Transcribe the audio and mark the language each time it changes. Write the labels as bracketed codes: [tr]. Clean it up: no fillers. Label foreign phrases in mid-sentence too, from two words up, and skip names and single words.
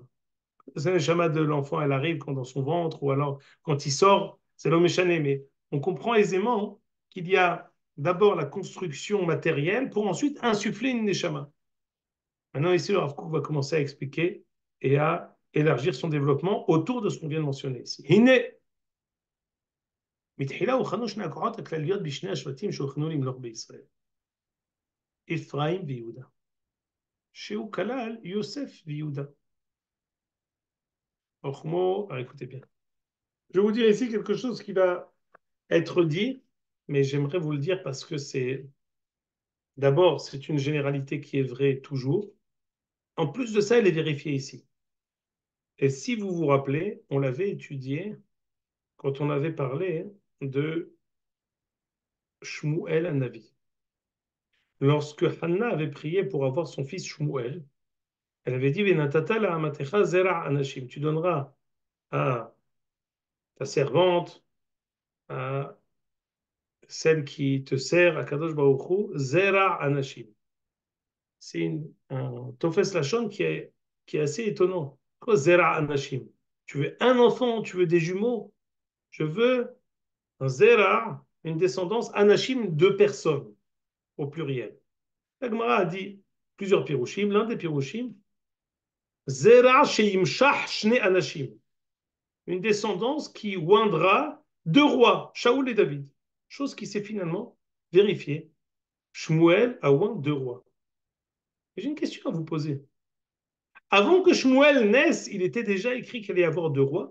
[fr] La neshama de l'enfant, elle arrive quand dans son ventre, ou alors quand il sort, c'est l'homme échané, mais on comprend aisément qu'il y a d'abord la construction matérielle pour ensuite insuffler une neshama. Maintenant, ici, le Rav Kook va commencer à expliquer et à élargir son développement autour de ce qu'on vient de mentionner ici. [he] הנה, מתחילה הוכנו שני הכוחות הכלליות בשני השבטים שהוכנו למלוך בישראל, אפרים ויהודה, שהוא כלל יוסף ויהודה. [fr] Alors, écoutez bien. Je vais vous dire ici quelque chose qui va être dit, mais j'aimerais vous le dire parce que d'abord, c'est une généralité qui est vraie toujours. En plus de ça, elle est vérifiée ici. Et si vous vous rappelez, on l'avait étudié quand on avait parlé de Shmuel Navi. Lorsque Hanna avait prié pour avoir son fils Shmuel, elle avait dit [he] ונתתה לאמתך זרע אנשים. [fr] Tu donneras à ta servante, à celle qui te sert, à [he] קדוש ברוך הוא, זרע אנשים. [fr] C'est un [he] טופס לשון [fr] qui est assez étonnant. Quoi [he] זרע אנשים? [fr] Tu veux un enfant, tu veux des jumeaux? Je veux un zera, une descendance anashim, deux personnes au pluriel. La Gemara a dit plusieurs pirouchim. L'un des pirouchim, [he] זרע שימשח שני אנשים. [fr] Une descendance qui oindra deux rois, Shaoul et David. Chose qui s'est finalement vérifiée. Shmuel a oint deux rois. Et j'ai une question à vous poser. Avant que Shmuel naisse, il était déjà écrit qu'il allait y avoir deux rois.